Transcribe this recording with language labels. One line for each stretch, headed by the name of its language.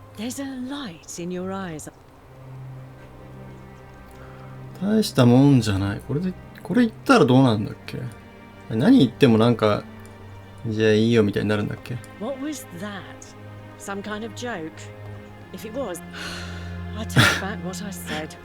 English: There's a light in your eyes.
Japanese: 大したもんじゃない。これ言ったらどうなんだっけ。何言ってもなんか、じゃあいいよみたいになるんだっけ。
English: What was that? Some kind of joke? If it was, I take back what I said.